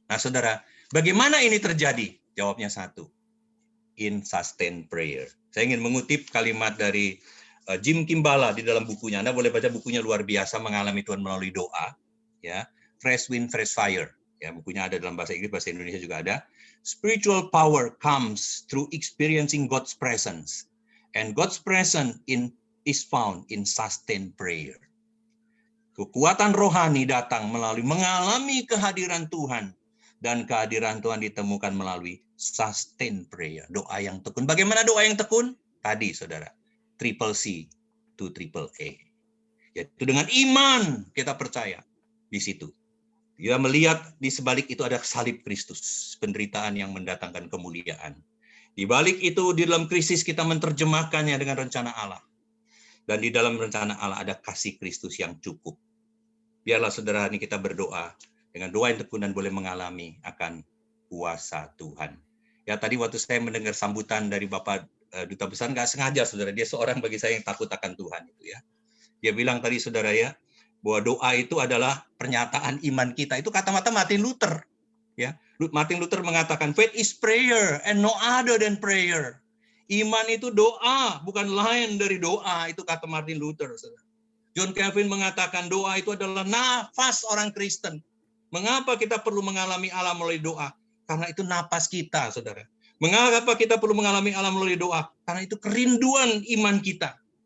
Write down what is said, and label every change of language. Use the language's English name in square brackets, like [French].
[Indonesian] Nah, saudara, bagaimana ini terjadi? Jawabnya satu, [English] in sustained prayer. [Indonesian] Saya ingin mengutip kalimat dari Jim Kimbala di dalam bukunya. Anda boleh baca bukunya, luar biasa, mengalami Tuhan melalui doa, ya. Fresh Wind, Fresh Fire. Ya, bukunya ada dalam bahasa Inggris, bahasa Indonesia juga ada. [English] Spiritual power comes through experiencing God's presence. And God's presence is found in sustained prayer. [Indonesian] Kekuatan rohani datang melalui mengalami kehadiran Tuhan. Dan kehadiran Tuhan ditemukan melalui [English] sustained prayer. [Indonesian] Doa yang tekun. Bagaimana doa yang tekun? Tadi, saudara. Triple C to triple A. Yaitu dengan iman kita percaya di situ. Dia melihat di sebalik itu ada salib Kristus, penderitaan yang mendatangkan kemuliaan. Di balik itu, di dalam krisis kita menerjemahkannya dengan rencana Allah. Dan di dalam rencana Allah ada kasih Kristus yang cukup. Biarlah saudara ini kita berdoa dengan doa yang tekun dan boleh mengalami akan kuasa Tuhan. Ya, tadi waktu saya mendengar sambutan dari Bapak Duta Besar, nggak sengaja saudara, dia seorang bagi saya yang takut akan Tuhan itu, ya. Dia bilang tadi saudara, ya, bahwa doa itu adalah pernyataan iman kita. Itu kata-kata Martin Luther. [English] Ya, Martin Luther [Indonesian] mengatakan, [English] faith is prayer and no other than prayer. [Indonesian] Iman itu doa, bukan lain dari doa. Itu kata Martin Luther. John Calvin mengatakan doa itu adalah nafas orang Kristen. Mengapa kita perlu mengalami Allah melalui doa? Karena itu napas kita, saudara. Mengapa kita perlu mengalami Allah melalui doa? Karena itu kerinduan iman kita.